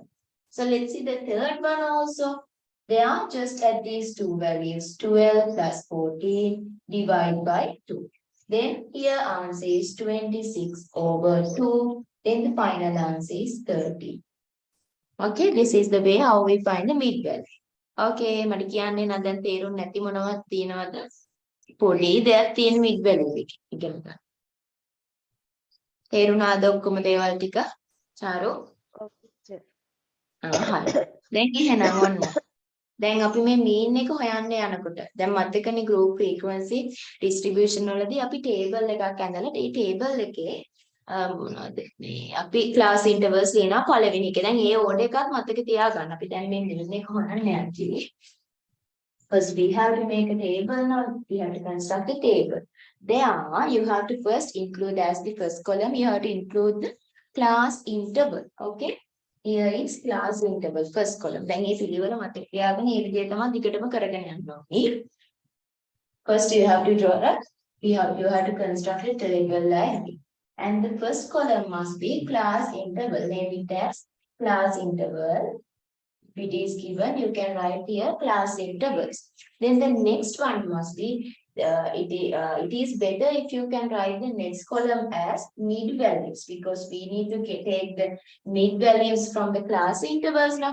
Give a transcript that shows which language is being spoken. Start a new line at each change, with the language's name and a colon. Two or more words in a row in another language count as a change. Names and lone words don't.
English: So let's see the third one also. They are just at these two values, 12 plus 14 divided by 2. Then here answer is 26 over 2. Then the final answer is 30. Okay, this is the way how we find the mid value.
Sinhala: Okay, මට කියන්න නම් දැන් තේරුම් නැති මොනවද තියෙනවද? පොඩි දෙයක් තියෙන
English: mid value
Sinhala: එක ඉගෙන ගන්න. තේරුණාද ඔක්කොම දේවල් ටික? චාරු? ඔව් teacher. හරි. දැන් එහෙනම් ඔන්න. දැන් අපි මේ mean එක හොයන්න යනකොට දැන් මතකනේ
English: group frequency distribution
Sinhala: වලදී අපි table එකක් ඇඳලා ඒ table එකේ මොනවද මේ අපි
English: class intervals
Sinhala: ලියනවා පළවෙනි එක. දැන් ඒ order එකක් මතක තියාගන්න. අපි දැන් මේ mean එක හොයන්න යන්නේ.
English: First we have to make a table. Now we have to construct a table. There you have to first include as the first column, you have to include the class interval. Okay. Here is class interval, first column.
Sinhala: දැන් මේ පිළිවෙල මතක තියාගෙන මේ විදිහට තමයි දිගටම කරගෙන යන්න ඕනේ.
English: First you have to draw you have to construct a table like this. And the first column must be class interval. Name it as class interval. If it is given, you can write here class intervals. Then the next one must be, it is better if you can write the next column as mid values, because we need to take the mid values from the class intervals now.